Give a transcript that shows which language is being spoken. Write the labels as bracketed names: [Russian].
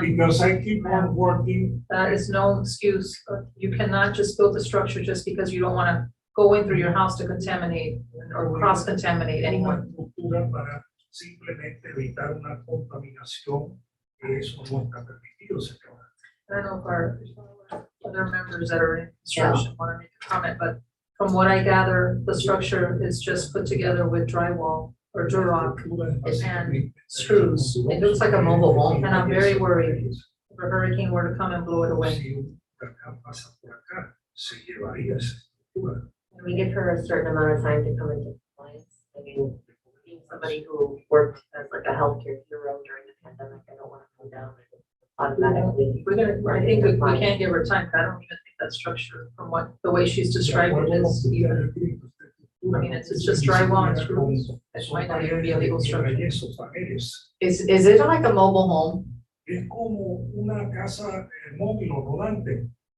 [English] Because I keep on working. that is no excuse. You cannot just build a structure just because you don't wanna go in through your house to contaminate or cross-contaminate [Spanish] Una [English] anyone. [Spanish] estructura para simplemente evitar una contaminación, que eso no está permitido, señora. [English] I don't know if our other members that are in construction wanna make a comment, but from what I gather, the structure is just put together with drywall or durock and screws. It looks like a mobile home, and I'm very worried if a hurricane were to come and blow it away. [Spanish] Si un huracán pasa por acá, se llevaría esa estructura. [English] Can we give her a certain amount of time to come into compliance? I mean, being somebody who worked as like a healthcare hero during the pandemic, I don't want to come down and automatically. I think we can't give her time. I don't even think that structure, from the way she's described it, is even. I mean, it's just drywall and screws. It might not even be a legal structure. Is it like a mobile home? [Spanish] Es como una casa móvil o rodante.